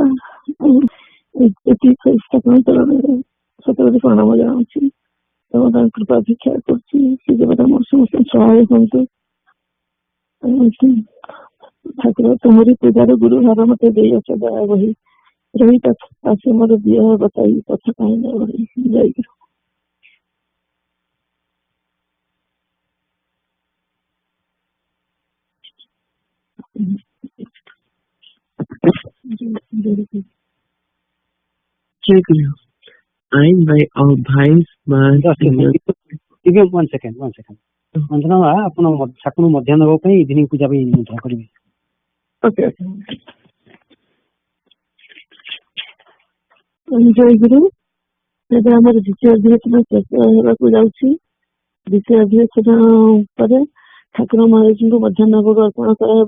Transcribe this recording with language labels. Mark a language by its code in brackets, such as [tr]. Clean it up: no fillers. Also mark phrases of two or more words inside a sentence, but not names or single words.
[or] ଏତିକି ସତରେ ପ୍ରଣାମ ଜଣାଉଛି ଏବଂ ତାଙ୍କ କୃପା ଭିକ୍ଷା କରୁଛି। ସେ ଦେବତା ମୋର ସମସ୍ତେ ସହାୟ ହୁଅନ୍ତୁ। ଠାକୁର ତୁମରି ପୂଜାର ଗୁରୁ ଭାର ମତେ ଦେଇଅଛ ଦୟା ବହି, ରହି ଆସି ମୋର ଦିଅ ବତାଇ କଥା ପାଇଁ ଜୟ Guru. [en] I invite all bhais, mas, ଟିକେ one second. [or] ଅଞ୍ଜନା ମା ଆପଣ ଠାକୁର ମଧ୍ୟାହ୍ନ ଦେବା ପାଇଁ ଇଭିନିଂ ପୂଜା ପାଇଁ ନିମନ୍ତ୍ରଣ କରିବେ। ଓକେ। ଜୟ ଗୁରୁ। ଏବେ ଆମର ଦ୍ୱିତୀୟ ଅଧିବେଶନ ଶେଷ ହେବାକୁ ଯାଉଛି। ଦ୍ୱିତୀୟ ଅଧିବେଶନ ପରେ ଠାକୁର ମହାରାଜଙ୍କୁ ମଧ୍ୟାହ୍ନ ଭୋଗ ଅର୍ପଣ କରାହେବ।